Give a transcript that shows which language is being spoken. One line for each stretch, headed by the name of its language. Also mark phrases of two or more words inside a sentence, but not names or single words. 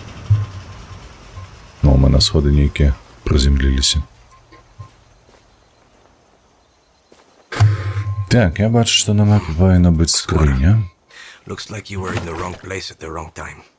Belarusian: Ну, мы на сходы нейкія прыземліліся. Так, я бачу, што на мапе павінна быць скрыня.
English: Looks like you were in the wrong place at the wrong time.